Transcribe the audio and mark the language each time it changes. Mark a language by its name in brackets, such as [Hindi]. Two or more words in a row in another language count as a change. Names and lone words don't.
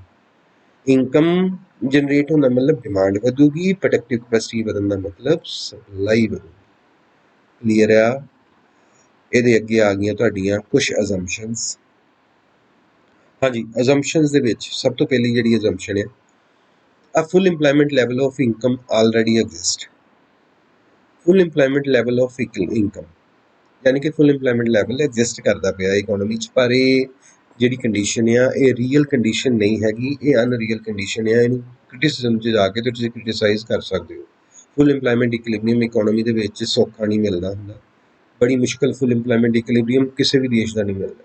[English] income generate [Punjabi] ਹੋਣ ਦਾ ਮਤਲਬ ਡਿਮਾਂਡ ਵਧੂਗੀ, [English] productive capacity [Punjabi] ਵਧਣ ਦਾ ਮਤਲਬ ਸਪਲਾਈ ਵਧੂਗੀ। ਕਲੀਅਰ ਆ? ਇਹਦੇ ਅੱਗੇ ਆ ਗਈਆਂ ਤੁਹਾਡੀਆਂ ਕੁਝ ਅਜ਼ੰਪਸ਼ਨਸ। ਹਾਂਜੀ, ਅਜ਼ੰਪਸ਼ਨਸ ਦੇ ਵਿੱਚ ਸਭ ਤੋਂ ਪਹਿਲੀ ਜਿਹੜੀ ਅਜ਼ੰਪਸ਼ਨ ਹੈ, [English] a full employment level of income already exist। full employment level of income [Punjabi] ਯਾਨੀ ਕਿ [English] full employment level exist [Punjabi] ਕਰਦਾ ਪਿਆ ਇਕੋਨਮੀ 'ਚ, ਪਰ ਇਹ ਜਿਹੜੀ ਕੰਡੀਸ਼ਨ ਆ ਇਹ [English] real condition [Punjabi] ਨਹੀਂ ਹੈਗੀ, ਇਹ [English] unreal condition [Punjabi] ਆ। ਇਹਨੂੰ ਕ੍ਰਿਟਿਸਿਜ਼ਮ 'ਚ ਜਾ ਕੇ ਤੇ ਤੁਸੀਂ ਕ੍ਰਿਟਿਸਾਈਜ਼ ਕਰ ਸਕਦੇ ਹੋ। [English] full employment equilibrium economy [Punjabi] ਦੇ ਵਿੱਚ ਸੌਖਾ ਨਹੀਂ ਮਿਲਦਾ ਹੁੰਦਾ, ਬੜੀ ਮੁਸ਼ਕਿਲ [English] full employment equilibrium [Punjabi] ਕਿਸੇ ਵੀ ਦੇਸ਼ ਦਾ ਨਹੀਂ ਮਿਲਦਾ।